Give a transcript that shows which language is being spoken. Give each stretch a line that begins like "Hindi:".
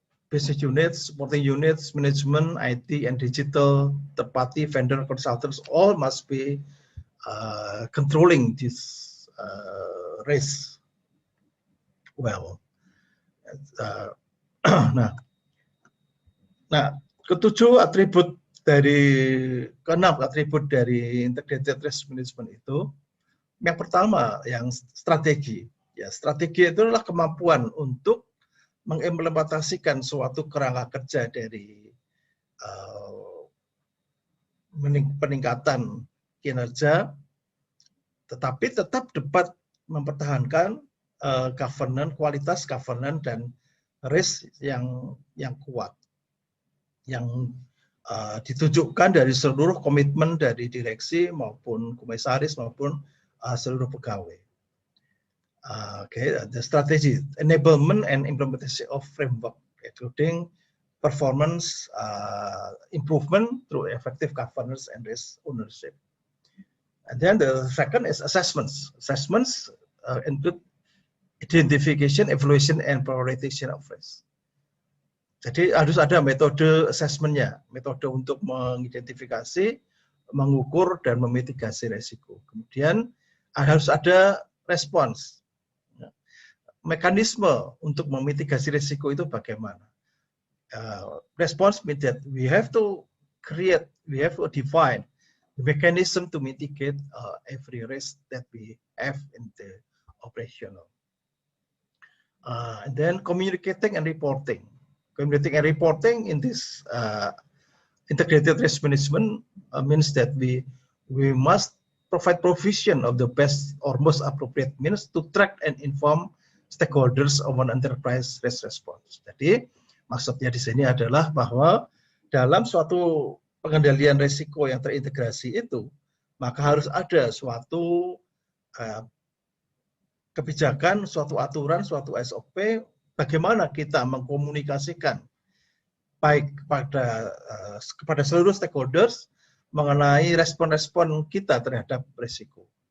English: Business units, supporting units, management, IT, and digital, third-party vendor consultants all must be controlling this risk well.
Indonesian: Nah, ketujuh atribut dari keenam atribut dari integrated risk management itu, yang pertama yang strategi. Ya, strategi itu adalah kemampuan untuk mengimplementasikan suatu kerangka kerja dari peningkatan kinerja, tetapi tetap dapat mempertahankan governance, kualitas governance dan risk yang kuat, yang ditunjukkan dari seluruh komitmen dari direksi maupun komisaris maupun seluruh pegawai.
English: The strategy, enablement and implementation of framework, including performance improvement through effective governance and risk ownership. And then the second is assessments. Assessments include identification, evaluation, and prioritization of risk.
Indonesian: Jadi harus ada metode assessment-nya, metode untuk mengidentifikasi, mengukur, dan memitigasi risiko. Kemudian harus ada respons. Mekanisme untuk memitigasi risiko itu bagaimana?
English: Response means that we have to create, we have to define the mechanism to mitigate every risk that we have in the operational. And then communicating and reporting. Communicating and reporting in this integrated risk management means that we must provide provision of the best or most appropriate means to track and inform stakeholders of an enterprise risk response.
Indonesian: Jadi maksudnya di sini adalah bahwa dalam suatu pengendalian risiko yang terintegrasi itu, maka harus ada suatu kebijakan, suatu aturan, suatu SOP, bagaimana kita mengkomunikasikan baik kepada seluruh stakeholders mengenai respon-respon kita terhadap risiko.